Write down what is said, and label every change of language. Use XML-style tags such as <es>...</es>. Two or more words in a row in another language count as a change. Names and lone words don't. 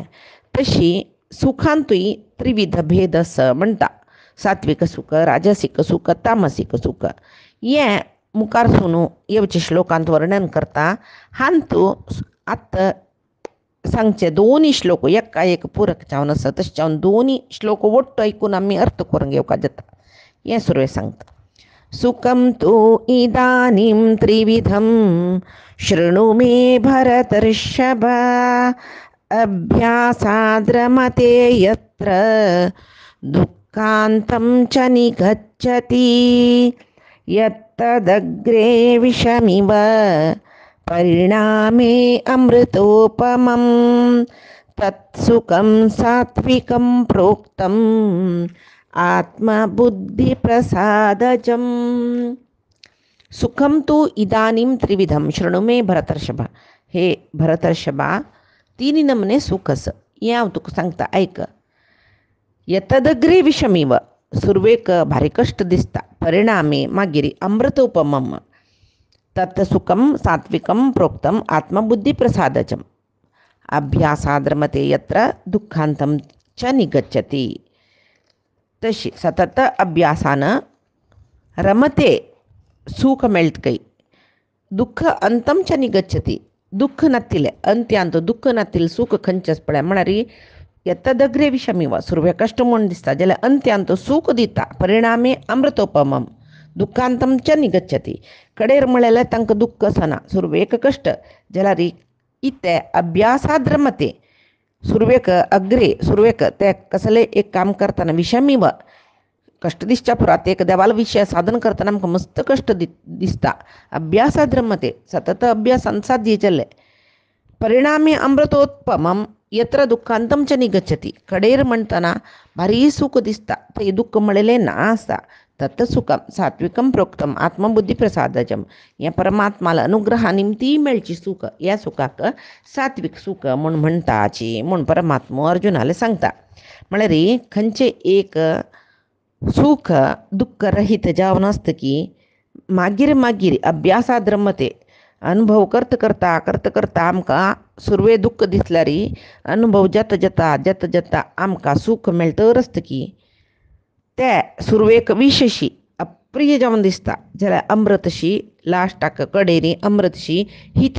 <kok>तशी सुखांतूय त्रिविध भेद आस म्हणटा, सात्विक सूख, राजसीक सूख, तामसीक सूख. हें मुखार सुनू येवचे श्लोकांत वर्णन करता. हांतू आतां सांगचे दोनी श्लोक एका एक पुरक जावन आसा, तशें जावन दोनी श्लोक वट्ट ऐकून आमी अर्थ करून घेवका जाता. हें सुरवें सांगता.</kok> <sa>सुखं तु इदानीं त्रिविधं शृणु मे भरतर्षभ, अभ्यासाद्रमते यत्र दुःखान्तं च निगच्छति, यत्तदग्रे विषमिव परिणामे अमृतोपमं, तत्सुखं सात्विकं प्रोक्तम् आत्मबुद्धिप्रसादजम्. सुखं तु इदानीं त्रिविधं शृणु मे भरतर्षभ.</sa> <kok>हे भरतर्षभा, तीन नमने सुख आस, हें हांव तुका सांगता आयक.</kok> <sa>यतदग्रे विषमिव,</sa> <kok>सुरवेक भारी कश्ट दिसता,</kok> <sa>परिणामे मागीर अमृतोपमम, तत् सुखं सात्विकं प्रोक्तम आत्मबुद्धिप्रसादजम्, अभ्यासाद्रमते यत्र दुःखान्तं च निगच्छति.</sa> <kok>तशी सतत अभ्यासान रमते सूख मेळटकय,</kok> <sa>दुःख अंतं च निगच्छति,</sa> <kok>दुःख नातिले अंत्यांत दुःख नातिले सूख खंयचेच पळय म्हळ्यार</kok> <sa>यतदग्रे विषमिव,</sa> <kok>सुरवे कश्ट म्हूण दिसता जाल्यार अंत्यांत सूख दिता,</kok> <sa>परिणामे अमृतोपमम, दुःखांतं च निगच्छति.</sa> <kok>कडेर म्हळ्यार तांकां दुःख आसना, सुरवेक कश्ट जाल्यार इते</kok> <sa>अभ्यासाद रमते,</sa> <kok>सुरवेक अग्रे सुरवेक ते कसले एक काम करतना विषमीव कश्ट दिसच्या पुरात एक देवाला विषय साधन करतना आमकां मस्त कश्ट दिसता.</kok> <sa>अभ्यासाद रमते,</sa> <kok>सतत अभ्यासान साध्य जाले,</kok> <sa>परिणामी अमृतोत्पमम, यत्र दुःखांतम च निगच्छति</sa> <kok>कडेर म्हणताना भारी सुख दिसता ते दुःख मिळेले ना असता</kok> <sa>तत् सुखम सात्विकम प्रोक्तम आत्मबुद्धी प्रसादजम</sa> <kok>या परमात्माला अनुग्रहानिमती मेळची सुख या सुखाक सात्विक सुख म्हूण म्हणटाची म्हूण परमात्मा अर्जुनाला सांगता म्हळ्यार खंयचे एक सुख दुःख रहित जावन असतं की मागीर मागीर अभ्यासात रमते अनुभव करता आमकां सुरवे दुःख दिसल्यार अनुभव जता आमकां सुख मेळटर असतं की ते सुरवेक विशशी अप्रिय जावन दिसता जाल्यार अमृतशी लास्टाक कडेरी अमृतशी हित</kok>